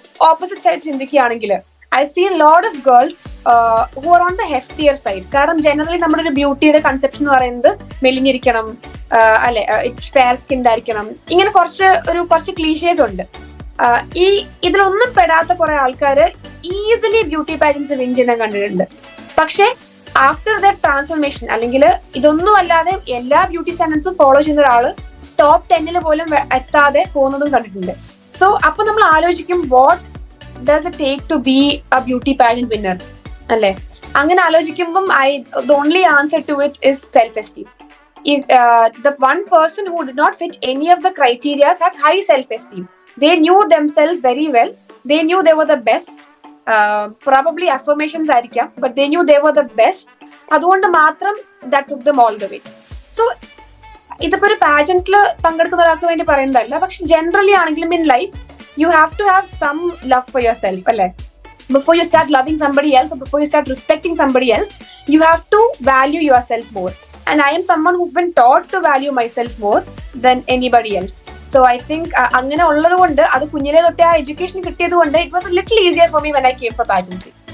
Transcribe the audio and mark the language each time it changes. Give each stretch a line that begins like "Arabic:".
Malayalam: Opposite side ചിന്തിക്കുകയാണെങ്കിൽ
English: I've seen a lot of girls who are on the heftier side.
Malayalam: കാരണം generally നമ്മുടെ ഒരു ബ്യൂട്ടിയുടെ conception എന്ന് പറയുന്നത് മെലിഞ്ഞിരിക്കണം, അല്ലെ, ഫെയർ സ്കിൻഡ് ആയിരിക്കണം, ഇങ്ങനെ കുറച്ച് ക്ലീഷേസ് ഉണ്ട്. ഇതിലൊന്നും പെടാത്ത കുറെ ആൾക്കാര് ഈസിലി ബ്യൂട്ടി പാജൻസ് വിൻ ചെയ്യാൻ കണ്ടിട്ടുണ്ട്. പക്ഷെ
English: after that transformation,
Malayalam: അല്ലെങ്കിൽ ഇതൊന്നും അല്ലാതെ എല്ലാ ബ്യൂട്ടി സ്റ്റാൻഡേർഡ്സും ഫോളോ ചെയ്യുന്ന ഒരാള് ടോപ്പ് 10 പോലും എത്താതെ പോകുന്നതും കണ്ടിട്ടുണ്ട്.
English: so
Malayalam: അപ്പൊ നമ്മൾ ആലോചിക്കും,
English: what does it take to be a beauty pageant winner
Malayalam: അല്ലെ? അങ്ങനെ ആലോചിക്കുമ്പം
English: the only answer to it is self-esteem. If the one person who did not fit any of the criteria had high self-esteem, they knew themselves very well, they knew they were the best, probably affirmations
Malayalam: ആയിരിക്കാം,
English: but they knew they were the best.
Malayalam: അതുകൊണ്ട് മാത്രം
English: that took them all the way.
Malayalam: So ഇതിപ്പോ ഒരു പാജന്റിൽ പങ്കെടുക്കുന്ന ഒരാൾക്ക് വേണ്ടി പറയുന്നതല്ല, പക്ഷെ ജനറലി ആണെങ്കിലും
English: in life you have to have some love for yourself,
Malayalam: അല്ലെ?
English: Before you start loving somebody else, or before you start respecting somebody else, you have to value yourself more. And I am someone who's been taught to value myself more than anybody else. So I think
Malayalam: അങ്ങനെ ഉള്ളത് കൊണ്ട്, അത് കുഞ്ഞിലെ തൊട്ടേ ആ education കിട്ടിയത് കൊണ്ട്,
English: it was a little easier for me when I came for pageantry.